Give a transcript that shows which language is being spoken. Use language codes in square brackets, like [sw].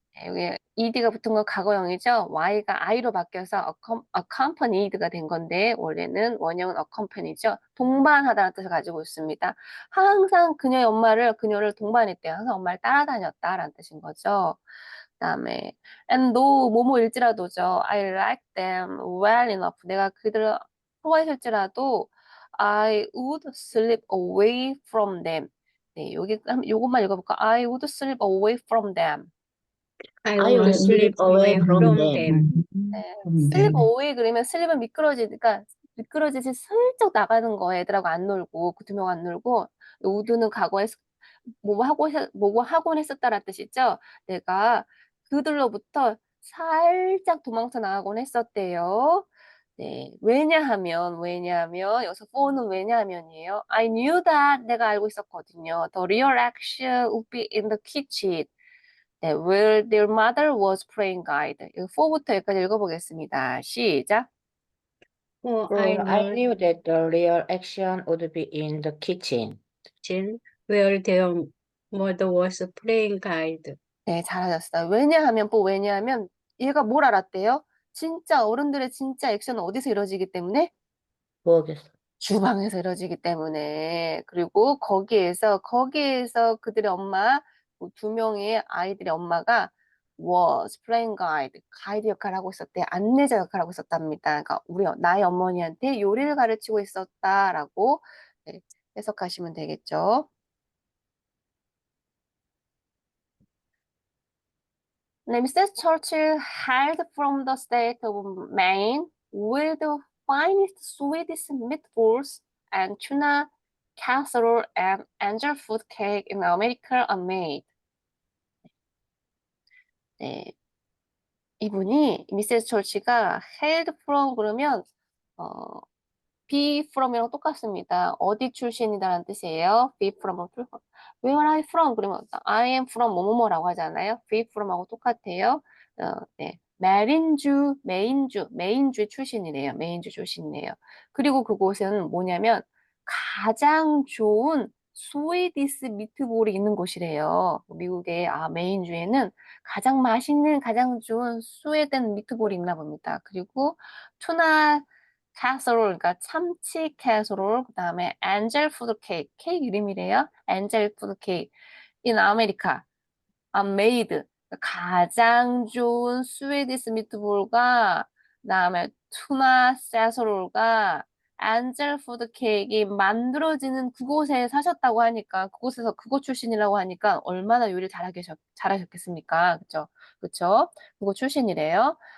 [ko] 네, 여기 ed가 붙은 건 과거형이죠. y가 i로 바뀌어서 accompanied가 된 건데 원래는 원형은 accompany죠. 동반하다는 뜻을 가지고 있습니다. 항상 그녀를 동반했대요. 항상 엄마를 따라다녔다라는 뜻인 거죠. 그다음에 [en] and though [ko] 뭐뭐일지라도죠. [en] I like them well enough. [ko] 내가 그들을 좋아했을지라도 [en] I would slip away from them. [ko] 네, 요것만 읽어볼까? [en] I would slip away from them. I will slip away from them. [ko] 네. 슬립 어웨이 그러면 슬립은 미끄러지니까 미끄러지지 슬쩍 나가는 거예요. 애들하고 안 놀고 그 두 명 안 놀고 우드는 과거에 뭐뭐 하곤 했었다라는 뜻이죠. 내가 그들로부터 살짝 도망쳐 나가곤 했었대요. 네. 왜냐하면 여기서 for는 왜냐하면이에요. [en] I knew that [ko] 내가 알고 있었거든요. [en] The real action would be in the kitchen. 네, where their mother was playing guide. [ko] 이거 4부터 여기까지 읽어보겠습니다. 시작. [en] For I knew that the real action would be in the kitchen. where their mother was playing guide. [ko] 네, 잘하셨어요. 왜냐하면 얘가 뭘 알았대요? 진짜 어른들의 진짜 액션은 어디서 이루어지기 때문에? 부엌에서. 주방에서 이루어지기 때문에. 그리고 거기에서 그들의 엄마, 두 명의 아이들의 엄마가 [en] was playing guide, [ko] 가이드 역할을 하고 있었대. 안내자 역할을 하고 있었답니다. 그러니까 나의 어머니한테 요리를 가르치고 있었다라고 네, 해석하시면 되겠죠. [en] Mrs. Churchill hailed from the state of Maine with the finest Swedish meatballs and tuna casserole and angel food cake in America are made. [ko] 네, 이분이 미세스 철치가 [en] hailed from [ko] 그러면 be from이랑 똑같습니다. 어디 출신이다라는 뜻이에요. [en] be from, where are I from? [ko] 그러면 [en] I am from [ko] 뭐뭐뭐라고 하잖아요. be from하고 똑같아요. 네. 메인주의 출신이래요. 메인주 출신이래요. 그리고 그곳은 뭐냐면 가장 좋은 스웨디스 미트볼이 있는 곳이래요. 미국의 메인주에는 가장 맛있는, 가장 좋은 스웨덴 미트볼이 있나 봅니다. 그리고 투나 캐서롤, 그러니까 참치 캐서롤, 그 다음에 엔젤 푸드 케이크 이름이래요. 엔젤 푸드 케이크. [en] in 아메리카, made. [ko] 가장 좋은 스웨디스 미트볼과, 그 다음에 투나 캐서롤과 엔젤 푸드 케이크가 만들어지는 그곳에 사셨다고 하니까, 그곳 출신이라고 하니까 얼마나 요리를 잘하셨겠습니까? 그쵸? 그쵸? 그곳 출신이래요.